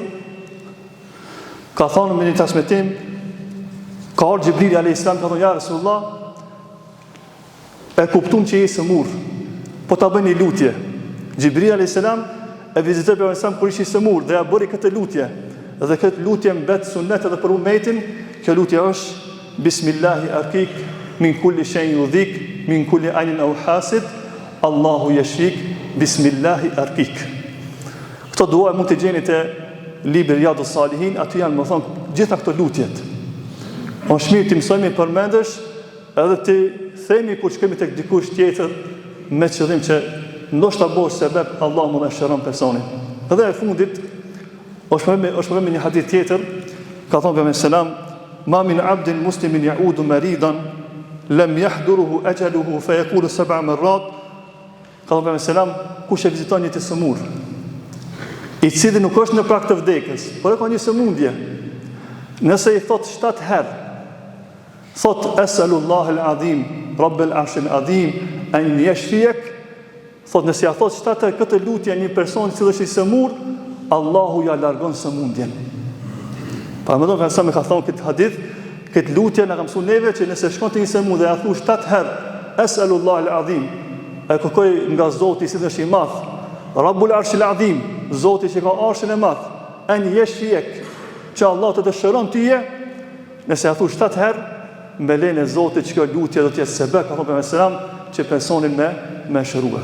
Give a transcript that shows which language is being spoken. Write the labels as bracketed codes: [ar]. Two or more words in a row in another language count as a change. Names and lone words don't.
[sq] Ka thonë me një transmetim, ka ardhur Xhibrili [ar] عليه السلام, [sq] ka thonë [ar] يا رسول الله, [sq] e kuptum që je sëmur, po ta bëni lutje. Xhibrili [ar] عليه السلام [sq] e vizitoi pejgamberin selam kur ishte sëmur dhe ja bëri këtë lutje. Dhe këtë lutje mbet sunet edhe për umetin. Kjo lutje është [ar] بسم الله أرقيك من كل شيء يؤذيك من كل عين أو حاسد الله يشفيك بسم الله أرقيك. [sq] Këto dua mund të gjeni te libri Riyadus Salihin, aty janë më thonë gjitha këto lutjet. Është mirë të mësojmë përmendesh edhe të themi kur shkemi tek dikush tjetër me qëllim që ndoshta bësh sebeb Allahu më shëron personin. Edhe e fundit është me një hadith tjetër, ka thonë pejgamberi selam, [ar] ما من عبد مسلم يعود مريضا لم يحضره أجله فيقول 7 مرات. [sq] Ka thonë pejgamberi selam, kush e viziton një të sëmur, i cili nuk është në prag të vdekjes, por e ka një sëmundje, nëse i thot 7 herë, thot [ar] أسأل الله العظيم رب العرش العظيم أن يشفيك, [sq] thot nëse ja thot 7 herë këtë lutje një person që është i sëmur, Allahu ja largon sëmundjen. Pra më do të me ka thonë këtë hadith, këtë lutje në ka mësu neve që nëse shkon të një sëmur dhe ja thu 7 herë [ar] أسأل الله العظيم, [sq] e kërkoj nga Zoti si është i madh, [ar] رب العرش العظيم, [sq] Zoti që ka arshin e madh, [ar] أن يشفيك, [sq] që Allah të dëshiron tyje, nëse ja thu 7 herë, me lejen e Zotit që kjo lutje do të jetë sebeb, ka thonë pejgamberi selam, që personin me shërua.